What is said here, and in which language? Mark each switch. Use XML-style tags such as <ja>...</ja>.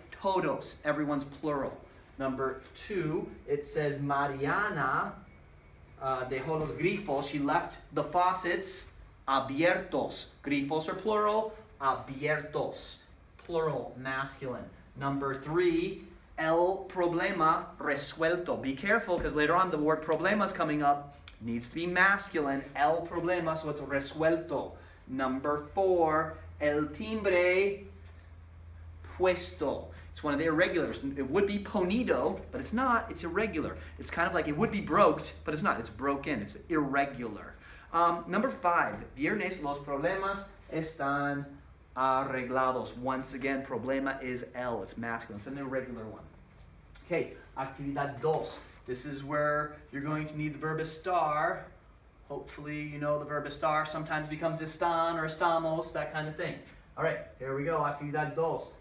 <en>Todos, everyone's plural. Number 2, it says</en> <es>Mariana dejó los grifos,</es> <en>she left the faucets abiertos. Grifos are plural, abiertos, plural, masculine.</en> <es>Number 3, el problema resuelto.</es> <en>Be careful, because later on the word problema is coming up. Needs to be masculine, el problema, so it's resuelto.</en> <es>Number 4, el timbre puesto.</es> <en>It's one of the irregulars. It would be ponido, but it's not. It's irregular. It's kind of like it would be broked, but it's not. It's broken. It's irregular. Number 5,</en> <es>viernes los problemas están arreglados.</es> <en>Once again, problema is L. It's masculine. It's an irregular one. Okay,</en> <es>actividad dos.</es> <en>This is where you're going to need the verb estar. Hopefully you know the verb estar sometimes becomes están or estamos, that kind of thing. All right, here we go.</en> <es>Actividad dos.</es>